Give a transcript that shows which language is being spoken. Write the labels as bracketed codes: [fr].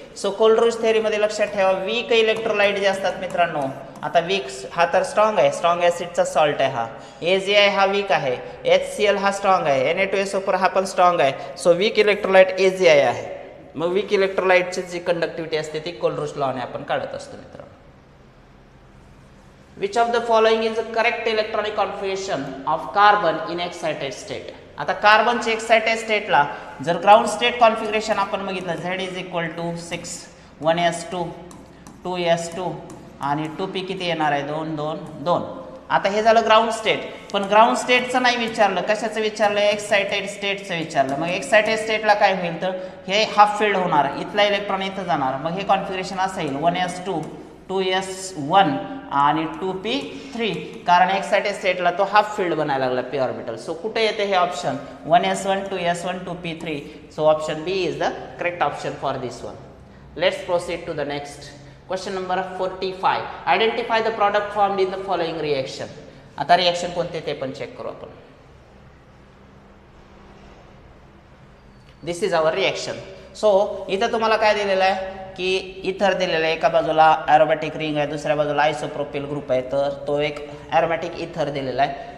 [mr] So कोलरुश theory मध्ये लक्षात ठेवा, वीक इलेक्ट्रोलाइट जे असतात मित्रांनो, आता वीक हा तर स्ट्रॉंग आहे, स्ट्रॉंग ऍसिडचा सॉल्ट आहे हा. AgI हा वीक आहे, HCl हा स्ट्रॉंग आहे, Na2SO4 हा पण स्ट्रॉंग आहे. सो वीक इलेक्ट्रोलाइट AgI आहे. मग वीक इलेक्ट्रोलाइटची जी कंडक्टिव्हिटी असते ती कोलरुश लॉने आपण काढत असतो मित्रांनो. [en] Which of the following is the correct electronic configuration of carbon in excited state? [mr] आता कार्बनचे एक्साइटेड स्टेटला जर ग्राउंड स्टेट कॉन्फिगरेशन आपण बघितलं, Z is equal to 6, 1s2, 2s2 आणि 2p किती येणार आहे 2, 2, 2. आता हे झालं ग्राउंड स्टेट, पण ग्राउंड स्टेटचं नाही विचारलं, कशाचं विचारलं, एक्साइटेड स्टेटचं विचारलं. मग एक्साइटेड स्टेटला काय होईल तर हे हाफ फील्ड होणार, इथला इलेक्ट्रॉन इथं जाणार, मग हे कॉन्फिगरेशन असं येईल 1s2, 2s1 आणि 2p3, कारण एक्साइटेड स्टेटला तो हाफ फील्ड बनायला लागला पी ऑर्बिटल. सो कुठे येते हे option 1s1, 2s1, 2p3. [en] So option B is the correct option for this one. Let's proceed to the next question number 45. Identify the product formed in the following reaction. [mr] आता reaction कोणते ते पण check करू आपण. [en] This is our reaction. [mr] So इथं तुम्हाला काय दिलेलं आहे की इथर दिलेलं आहे, एका बाजूला ॲरोमॅटिक रिंग आहे, दुसऱ्या बाजूला आयसोप्रोपिल ग्रुप आहे, तर तो एक ॲरोमॅटिक इथर दिलेला आहे.